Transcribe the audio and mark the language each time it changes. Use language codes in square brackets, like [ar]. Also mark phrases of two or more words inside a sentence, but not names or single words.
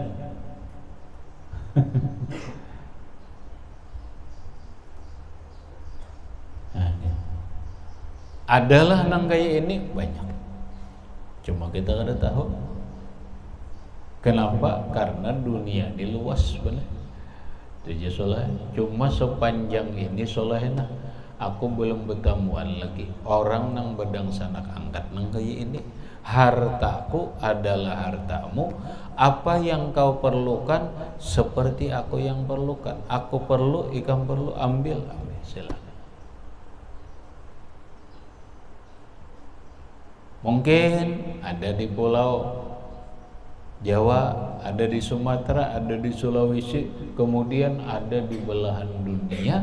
[bjn] Adalah nang kayak ini banyak, cuma kita kada tahu. Kenapa? Karena dunia ini luas benar. Jadi soleh, cuma sepanjang ini solehna aku belum bertemuan lagi orang nang bedang sanak angkat nang kayak ini. [id] Hartaku adalah hartamu. Apa yang kau perlukan seperti aku yang perlukan. Aku perlu, ikam perlu, ambil silakan. Mungkin ada di pulau Jawa, ada di Sumatera, ada di Sulawesi, kemudian ada di belahan dunia.